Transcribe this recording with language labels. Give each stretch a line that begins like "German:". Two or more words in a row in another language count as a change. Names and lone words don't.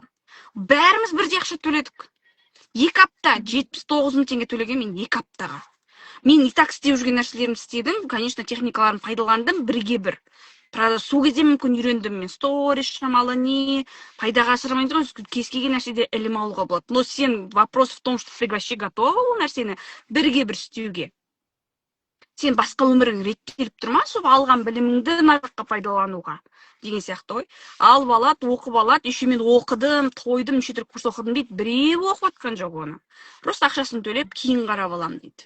Kazakh: Бәріміз бірдей ақша төледік. 2 апта 79 мың теңге төлеген мен 2 аптаға. Мен
Russian: и так
Kazakh: істеп жүрген нәрселерімді істедім, конечно, техникаларын пайдаландым бірге бір. Правда, сол кезде мүмкін үйрендім мен. Сторис шамалы не, пайдаға асырмайды ғой, кез келген нәрседе ілім алуға болады.
Russian: Но сен вопрос в том, что ты вообще готова
Kazakh: ол нәрсені бірге бір істеуге. Сен басқа өмірің реттеліп тұрма, сол алған біліміңді нарыққа пайдалануға деген сияқты ғой. Алып алады, оқып алады, еще мен оқыдым, тойдым, неше түрлі курс оқыдым дейді. Біреу оқып жатқан жоқ оны. Просто ақшасын төлеп, кейін қарап аламын дейді.